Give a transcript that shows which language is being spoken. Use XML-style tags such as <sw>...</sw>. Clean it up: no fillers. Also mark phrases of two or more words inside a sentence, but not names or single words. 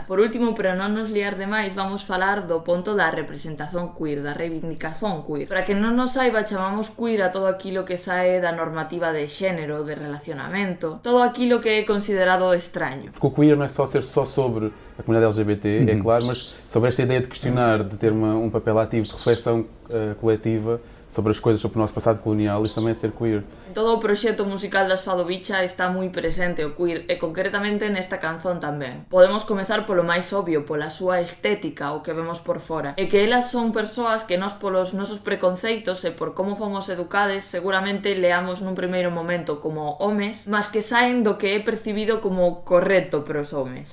<gl>Por último, para non nos liar demais, vamos falar do ponto da representación queer, da reivindicación queer. Para que non nos saiba, chamamos queer a todo aquilo que sae da normativa de xénero, de relacionamento, todo aquilo que é considerado extraño. Porque o queer non é só ser sobre a comunidade LGBT,</gl> <pt>é claro, mas sobre esta ideia de questionar, de ter um papel ativo de reflexão coletiva sobre as coisas, sobre o nosso passado colonial, isso também é ser queer.</pt> <gl>En todo o proxecto musical das Fado Bicha está moi presente o queer e concretamente nesta canzón tamén. Podemos comezar polo máis obvio, pola súa estética, o que vemos por fora. E que elas son persoas que nós polos nosos preconceitos e por como fomos educades seguramente leamos nun primeiro momento como homes, mas que saen do que é percibido como correcto para os homes.</gl>